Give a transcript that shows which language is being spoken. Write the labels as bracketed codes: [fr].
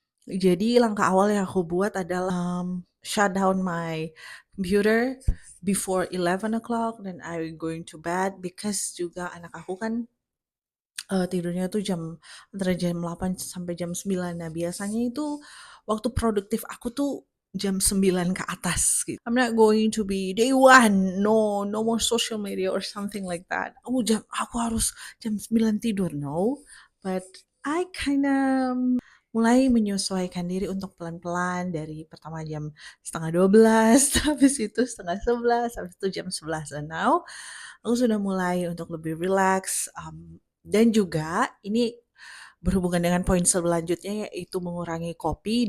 [id] Jadi langkah awal yang aku buat adalah [en] shut down my computer before 11 o'clock, then I going to bed because [id] juga anak aku kan tidurnya tuh antara jam 8 sampai jam 9. Nah, biasanya itu waktu produktif aku tuh jam 9 ke atas gitu. [en] I'm not going to be day one, no more social media or something like that. [id] Aku harus jam 9 tidur, no. [en] But I kinda [id] mulai menyesuaikan diri untuk pelan-pelan dari pertama jam setengah 12, habis itu setengah 11, habis itu jam 11. [en] And now [id] aku sudah mulai untuk lebih relax, dan juga ini berhubungan dengan poin selanjutnya, yaitu mengurangi kopi.